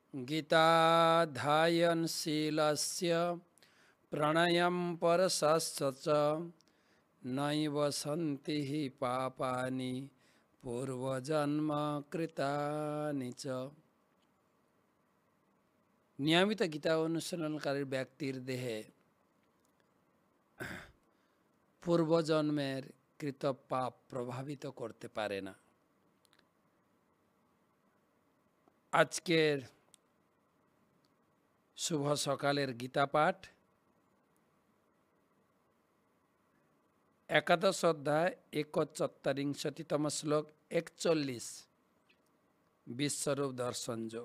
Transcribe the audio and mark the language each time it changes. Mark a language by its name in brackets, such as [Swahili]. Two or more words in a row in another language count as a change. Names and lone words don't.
[Sanskrit] गीताध्यायनशीलस्य प्रणयं परशस्य च नैव सन्ति हि पापानि पूर्वजन्म कृतानि च। [Bangla] নিয়মিত গীতা অনুসরণকারী ব্যক্তির দেহে পূর্বজন্মের কৃত পাপ প্রভাবিত করতে পারে না। আজকের শুভ সকালের গীতা পাঠ একাদশ অধ্যায় ৪১তম শ্লোক ৪১ বিশ্বরূপ দর্শন যোগ।